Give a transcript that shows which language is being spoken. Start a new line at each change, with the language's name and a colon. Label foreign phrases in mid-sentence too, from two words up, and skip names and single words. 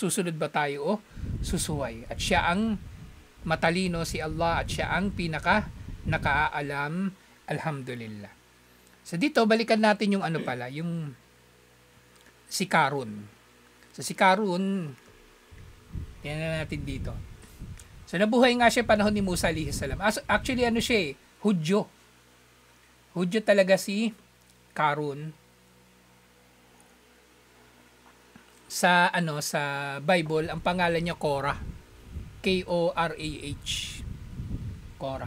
Filipino: Susunod ba tayo o susuway? At siya ang matalino si Allah at siya ang pinaka nakaalam. Alhamdulillah. So dito, balikan natin yung ano pala, yung si Karun. So si Karun, tingnan natin dito. So nabuhay nga siya panahon ni Musa alayhi salam. Actually ano siya eh, Hudyo. Hudyo talaga si Karun. Sa Bible, ang pangalan niya Korah. Korah. Korah.